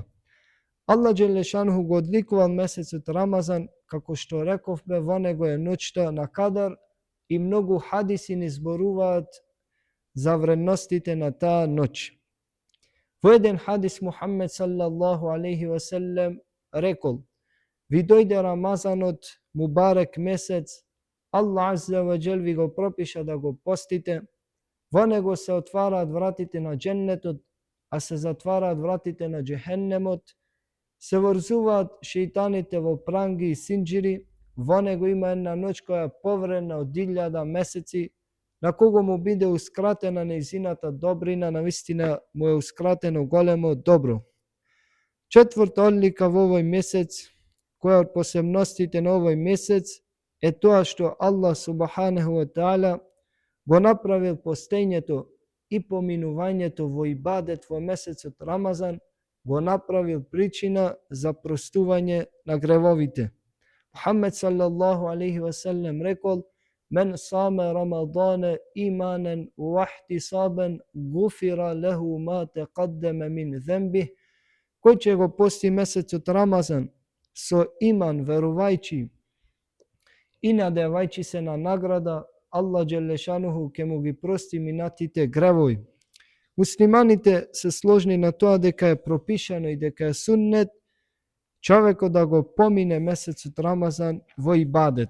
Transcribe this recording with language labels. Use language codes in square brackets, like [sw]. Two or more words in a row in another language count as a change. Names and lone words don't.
[mk] Аллах Џелешануху го одликува месецот Рамазан, како што рековме, во него е ноќта на Кадар и многу хадиси ни зборуваат за вредностите на таа ноќ. Во еден хадис Мухаммед [ar] صلى الله عليه وسلم [mk] рекол: ви дојде Рамазанот, мубарек месец, [ar] الله عز وجل [mk] ви го пропиша да го постите. Во него се отвараат вратите на џеннетот, а се затвараат вратите на џехеннемот. Се врзуваат шејтаните во пранги и синџири. Во него има една ноќ која е повредна од 1000 месеци, на кого му бидеускратена нејзината добрина, навистина му еускратено големо добро. Четврта одлика во овој месец, која од посебностите на овој месец е тоа што [ar] الله سبحانه وتعالى [mk] го направил постењето и поминувањето во ибадет во месецот Рамазан, го направил причина за простување на гревовите. Мухаммед [ar] صلى الله عليه وسلم [mk] рекол: [ar] من صام رمضان إيمانا واحتسابا غفر له ما تقدم من ذنبه. [mk] Кој ќе го пости месецот Рамазан со иман, верувајќи и надевајќи се на награда, Аллах Джелешануху ќе му ги прости минатите гревови. Муслиманите се сложни на тоа дека е пропишано и дека е суннет човекот да го помине месецот Рамазан во ибадет.